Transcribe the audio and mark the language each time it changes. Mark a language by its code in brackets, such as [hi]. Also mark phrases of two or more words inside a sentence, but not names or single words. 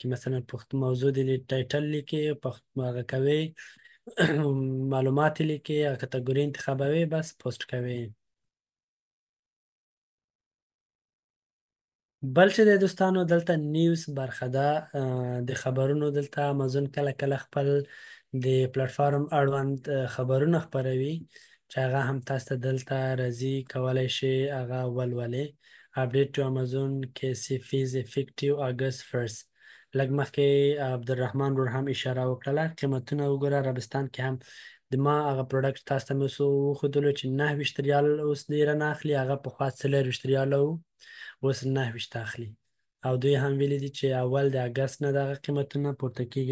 [ps] مثلا موضوع دې ټایټل لیکي، هغه کوي معلومات یې لیکي، کټګوري انتخابوي، بس پوسټ کوي. بل چې د دوستانو دلته نیوز برخه ده، د خبرونو دلته امازون کله کله خپل د پلیټفارم اړوند خبرونه خپروي، چې هغه هم تاسو ته دلته راځي، کولای شي هغه ولولئ. [en] update to Amazon KCF is effective August 1st. [ps] لږ مخکې عبدالرحمن ور هم اشاره وکړله، قیمتونه وګوره. عربستان کې هم د ما هغه پروډکټ تاسو ته مې وښودلو چې 29 ریال اوس ډېره نه اخلي، هغه پخوا 24 ریاله وو، اوس 29 اخلي. او دوی هم ویلي دي چې اول د اګست نه دغه قیمتونه پورته کېږي.